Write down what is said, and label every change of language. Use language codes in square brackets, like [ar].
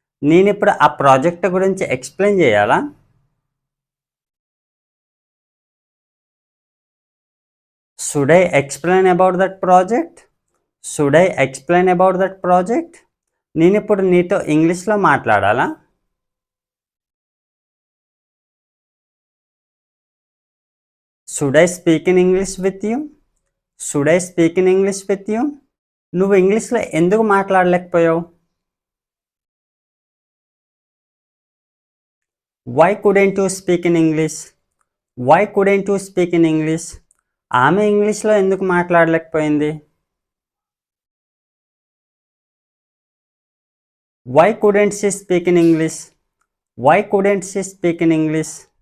[te] నేను ఇప్పుడు ఆ ప్రాజెక్ట్ గురించి ఎక్స్ప్లెయిన్ చేయాలా? [en] Should I explain about that project? Should I explain about that project? [te] నేను ఇప్పుడు నీతో ఇంగ్లీష్లో మాట్లాడాలా? [en] Should I speak in English with you? Should I speak in English with you? [te] నువ్వు ఇంగ్లీష్లో ఎందుకు మాట్లాడలేకపోయావు? [en] Why couldn't you speak in English? Why couldn't you speak in English? [te] ఆమె ఇంగ్లీష్లో ఎందుకు మాట్లాడలేకపోయింది? [en] Why couldn't she speak in English? Why couldn't she speak in English?